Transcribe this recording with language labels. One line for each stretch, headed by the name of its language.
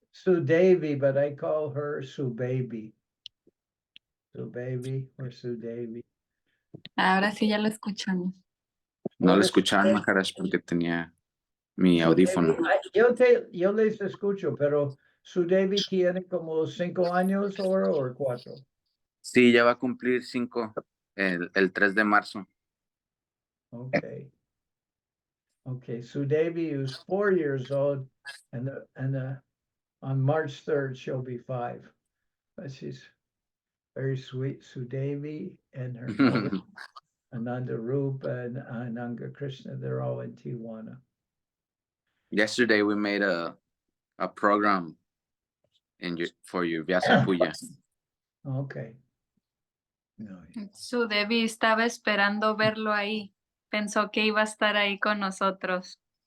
English: Su Devi, but I call her Su Baby. Su Baby or Su Devi.
Spanish: Ahora sí ya lo escuchamos. No lo escuchaban, Maharaj, porque tenía mi audífono. Yo les escucho, pero Su Devi tiene como 5 años ahora o 4. Sí, ya va a cumplir 5 el 3 de marzo.
English: Okay. Okay, Su Devi is 4 years old, and on March 3rd she'll be 5. But she's very sweet, Su Devi, and her mother, Ananda Rupa and Ananga Krishna. They're all in Tiwana. Yesterday we made a program for your Vyasa Puja. Okay. No.
Spanish: Su Devi estaba esperando verlo ahí. Pensó que iba a estar ahí con nosotros.